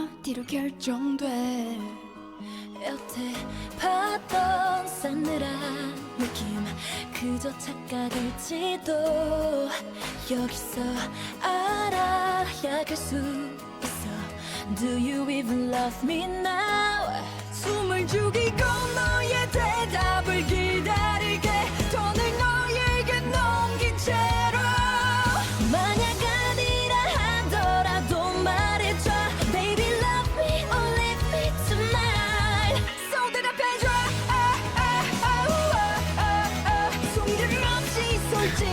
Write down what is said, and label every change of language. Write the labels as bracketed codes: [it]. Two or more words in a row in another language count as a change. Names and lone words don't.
[en] Do you even love me now? [ko] 숨을 죽이고 너의 대답을 기다릴게 돈을 너에게 넘긴 채로 만약 아니라 하더라도 말해줘 [en] Baby love me or leave me tonight [ko] So 대답해줘 숨김없이 솔직히